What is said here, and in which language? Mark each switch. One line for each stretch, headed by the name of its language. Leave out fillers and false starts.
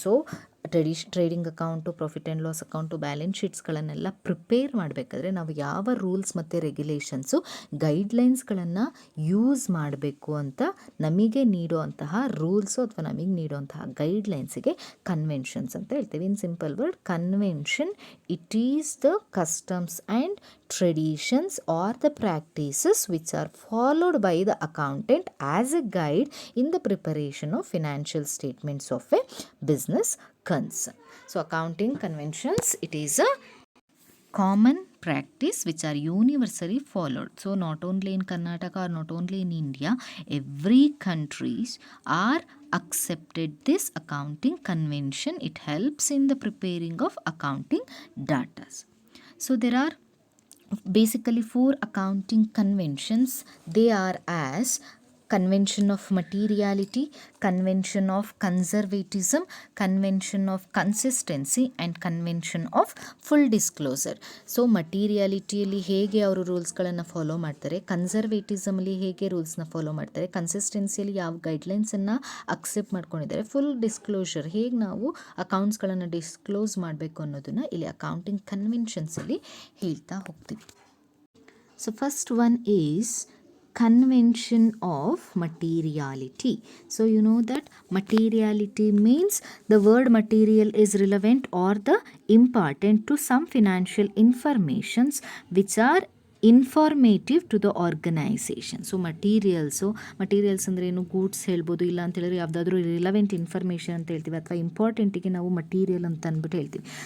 Kannada: So trading account, profit and loss account, balance ಶೀಟ್ಸ್ಗಳನ್ನೆಲ್ಲ prepare ಮಾಡಬೇಕಾದ್ರೆ ನಾವು ಯಾವ ರೂಲ್ಸ್ ಮತ್ತು ರೆಗ್ಯುಲೇಷನ್ಸು, ಗೈಡ್ಲೈನ್ಸ್ಗಳನ್ನು ಯೂಸ್ ಮಾಡಬೇಕು ಅಂತ ನಮಗೆ ನೀಡುವಂತಹ ರೂಲ್ಸು ಅಥವಾ ನಮಗೆ ನೀಡುವಂತಹ ಗೈಡ್ಲೈನ್ಸಿಗೆ ಕನ್ವೆನ್ಷನ್ಸ್ ಅಂತ ಹೇಳ್ತೀವಿ.
English: In simple word, convention it is the customs and traditions or the practices which are followed by the accountant as a guide in the preparation of financial statements of a business concern. So accounting conventions, it is a common practice which are universally followed. So not only in Karnataka or not only in India, every countries are accepted this accounting convention. It helps in the preparing of accounting data. So there are basically 4 accounting conventions. They are as convention of materiality, convention of conservatism, convention of consistency and convention of full disclosure.
Kannada: So ಮಟೀರಿಯಾಲಿಟಿಯಲ್ಲಿ ಹೇಗೆ ಅವರು ರೂಲ್ಸ್ಗಳನ್ನು follow ಮಾಡ್ತಾರೆ, ಕನ್ಸರ್ವೇಟಿಸಮಲ್ಲಿ ಹೇಗೆ ರೂಲ್ಸ್ನ follow ಮಾಡ್ತಾರೆ, ಕನ್ಸಿಸ್ಟೆನ್ಸಿಯಲ್ಲಿ ಯಾವ ಗೈಡ್ಲೈನ್ಸನ್ನು accept ಮಾಡ್ಕೊಂಡಿದ್ದಾರೆ, full disclosure ಹೇಗೆ ನಾವು ಅಕೌಂಟ್ಸ್ಗಳನ್ನು disclose ಮಾಡಬೇಕು ಅನ್ನೋದನ್ನು ಇಲ್ಲಿ ಅಕೌಂಟಿಂಗ್ ಕನ್ವೆನ್ಷನ್ಸಲ್ಲಿ ಹೇಳ್ತಾ ಹೋಗ್ತೀವಿ.
English: So first one is convention of materiality. So you know that materiality means the word material is relevant or the important to some financial informations which are informative to the organisation.
Kannada: So materials ಅಂದರೆ ಏನು, goods ಹೇಳ್ಬೋದು, ಇಲ್ಲ ಅಂತ ಹೇಳಿದ್ರೆ ಯಾವುದಾದ್ರೂ relevant information ಅಂತ ಹೇಳ್ತೀವಿ, ಅಥವಾ ಇಂಪಾರ್ಟೆಂಟಿಗೆ ನಾವು ಮಟೀರಿಯಲ್ ಅಂತ ಅಂದ್ಬಿಟ್ಟು ಹೇಳ್ತೀವಿ.